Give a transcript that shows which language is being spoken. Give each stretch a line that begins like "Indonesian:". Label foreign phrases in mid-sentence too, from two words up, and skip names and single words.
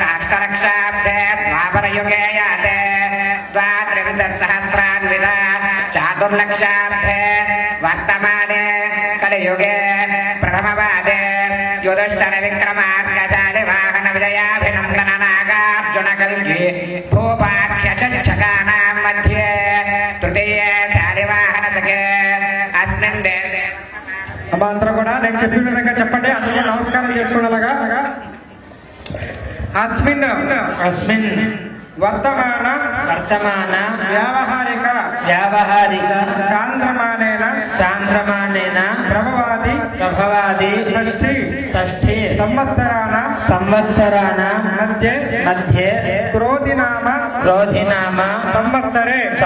Sanskrit: अष्टलक्षाब्दे द्वापरयुगे याते द्वात्रिंशत्सहस्रान्वित चातुर्लक्षाब्दे वर्तमाने कलियुगे प्रथमपादे युधिष्ठिरविक्रमार्कशालि वाहन विजयाभिनन्दन नागार्जुनकल्गी भूपाख्यचक्षकानां मध्ये तृतीये शालिवाहनसखे
Telugu: చెప్పిన విధంగా చెప్పండి. అందరూ నమస్కారం చేసుకునేలాగా. అస్మిన్
Sanskrit: అస్మిన్ వర్తమాన వ్యావహారిక చాంద్రమానేన ప్రభవాది షష్ఠి సంవత్సరాన మధ్య క్రోధినామ సంవత్సరే